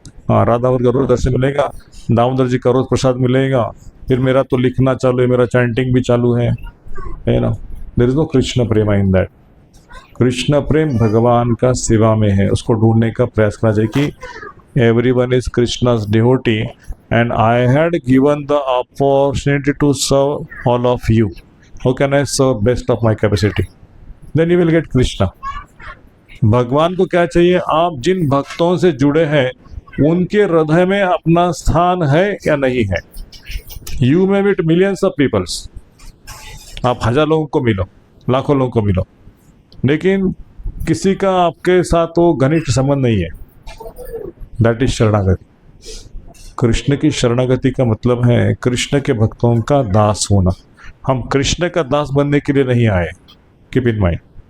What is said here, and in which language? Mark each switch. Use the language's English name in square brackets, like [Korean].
[Hindi] हाँ, राधा का रोज दर्शन मिलेगा, दामोदर जी का रोज प्रसाद मिलेगा, फिर मेरा तो लिखना चालू है, मेरा चैंटिंग भी चालू है ना। [English] there is no [Hindi] Krishna Prem in that. Krishna प्रेम भगवान का सेवा में है, उसको ढूंढने का प्रयास करना चाहिए कि [English] Everyone is Krishna's devotee and I had given the opportunity to serve all of you. How can I serve best of my capacity? Then you will get Krishna. [Hindi] भगवान को क्या चाहिए? आप जिन भक्तों से जुड़े हैं उनके हृदय में अपना स्थान है या नहीं है। [English] You may meet millions of peoples. [Hindi] आप 1000 लोगों को मिलो, लाखों लोगों को मिलो, लेकिन किसी का आपके साथ वो घनिष्ठ संबंध नहीं है। [English] That is sharanagati. [Hindi] कृष्ण की शरणागति का मतलब है कृष्ण के भक्तों का दास होना। हम कृष्ण का दास बनने के लिए नहीं आए, [English] Keep in mind.